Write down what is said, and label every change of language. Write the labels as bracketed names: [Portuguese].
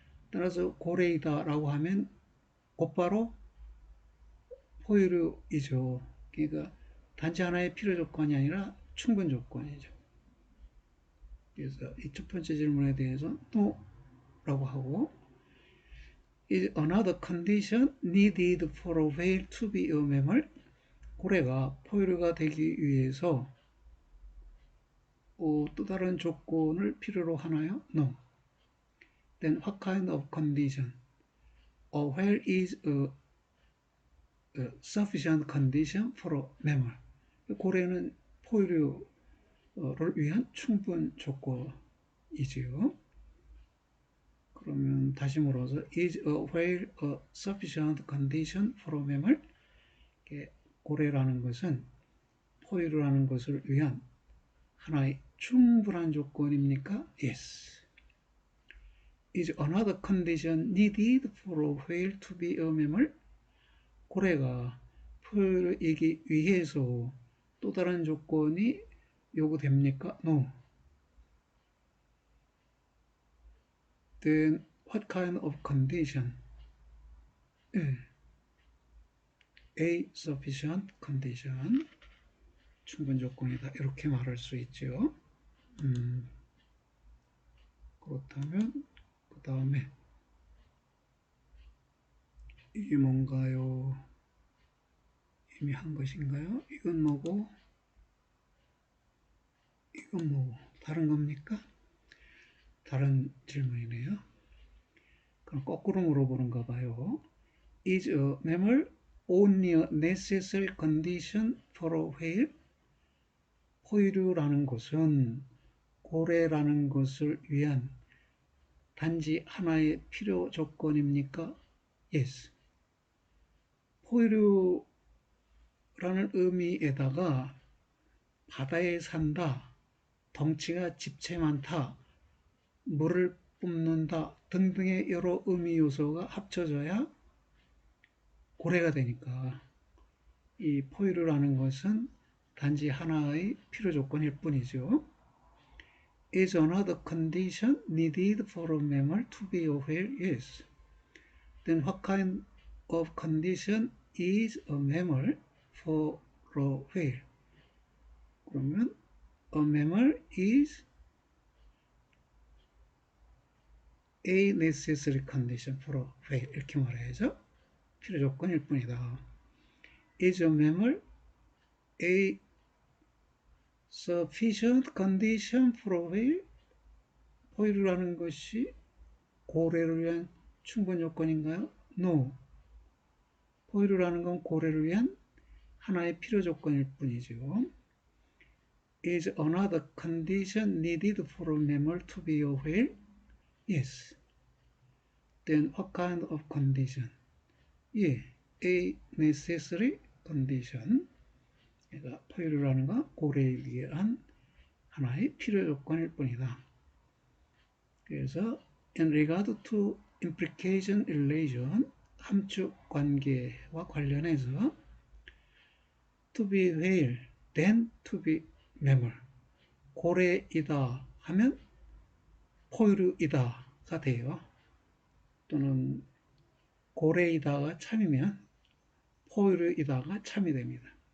[Korean] 따라서 고래이다라고 하면 곧바로 포유류이죠. 그러니까 단지 하나의 필요 조건이 아니라 충분 조건이죠. 그래서 이 첫 번째 질문에 대해서 no라고 하고 [English] is another condition needed for a whale to be a mammal? [Korean] 고래가 포유류가 되기 위해서 또 다른 조건을 필요로 하나요? [English] No. Then what kind of condition? A whale is a sufficient condition for a mammal. [Korean] 고래는 포유류를 위한 충분 조건이지요. 그러면 다시 물어서 [English] is a whale a sufficient condition for a mammal? [Korean] 고래라는 것은 포유류라는 것을 위한 하나의 충분한 조건입니까? [English] Yes. Is another condition needed for a whale to be a mammal? [Korean] 고래가 포유류이기 위해서 또 다른 조건이 요구됩니까? [English] No. Then what kind of condition? A sufficient condition. [Korean] 충분 조건이다. 이렇게 말할 수 있죠. 그렇다면 그 다음에 이게 뭔가요? 이미 한 것인가요? 이건 뭐고? 이건 뭐고? 다른 겁니까? 다른 질문이네요. 그럼 거꾸로 물어보는가 봐요. [English] is a mammal only a necessary condition for a whale? [Korean] 포유류라는 것은 고래라는 것을 위한 단지 하나의 필요 조건입니까? [English] Yes. [Korean] 포유류라는 의미에다가 바다에 산다, 덩치가 집체 많다, 물을 뿜는다 등등의 여러 의미 요소가 합쳐져야 고래가 되니까 이 포유류라는 것은 단지 하나의 필요 조건일 뿐이죠. [English] Is another condition needed for a mammal to be a whale? Yes. Then what kind of condition is a mammal for a whale? [Korean] 그러면 [English] a mammal is a necessary condition for a whale [Korean] 이렇게 말해야죠. 필요 조건일 뿐이다. [English] Is a mammal a sufficient condition for a whale? [Korean] 포유류라는 것이 고래를 위한 충분 요건인가요? [English] No. [Korean] 포유류라는 건 고래를 위한 하나의 필요 조건일 뿐이죠. [English] Is another condition needed for a mammal to be a whale? Yes. Then what kind of condition? 예, a necessary condition. [Korean] 그러니까 포유류라는 건 고래에 위한 하나의 필요 조건일 뿐이다. 그래서 [English] in regard to implication relation, [Korean] 함축 관계와 관련해서 [English] to be whale, then to be mammal. [Korean] 고래이다 하면 포유류이다가 돼요. 또는 고래이다가 참이면 포유류이다가 참이 됩니다.